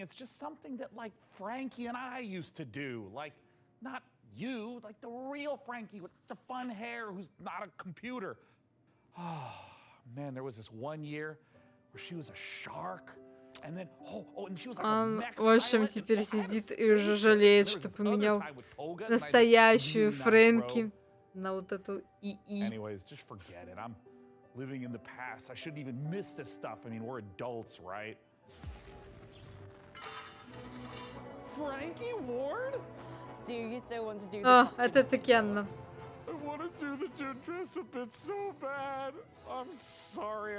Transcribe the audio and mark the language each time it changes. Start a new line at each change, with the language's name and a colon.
English: It's just something that like Frankie and I used to do. Like, not you, like the real Frankie with the fun hair who's not a computer. Oh, man, there was this one year where she was a shark. And then, and she was like a mech
Russian: в общем, теперь сидит и уже жалеет, что поменял настоящую Фрэнки на вот эту ИИ.
English: Anyways, just forget it. I'm living in the past. I shouldn't even miss this stuff. I mean, we're adults, right? Frankie Ward? Do you still want to do the
Russian: это Татьяна.
English: I want to do the dress up bit so bad. I'm sorry.